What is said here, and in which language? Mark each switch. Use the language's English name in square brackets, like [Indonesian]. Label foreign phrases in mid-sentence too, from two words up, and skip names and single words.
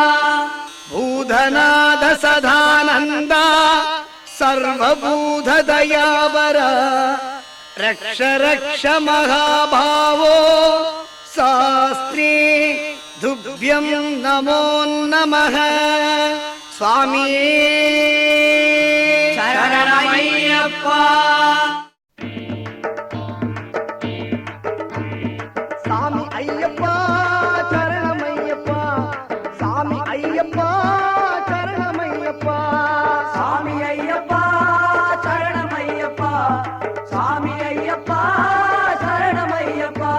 [Sanskrit] भूतनाथ सदानन्दा सर्वभूतदयावर रक्ष रक्ष महाभावो शास्त्रे तुभ्यं नमो नमः स्वामिये शरणमय्यप्पा [Tamil] சாமி ஐயப்பா சரணமையப்பா சாமி ஐயப்பா சரணமையப்பா சாமி ஐயப்பா சரணமையப்பா சாமி ஐயப்பா சரணமையப்பா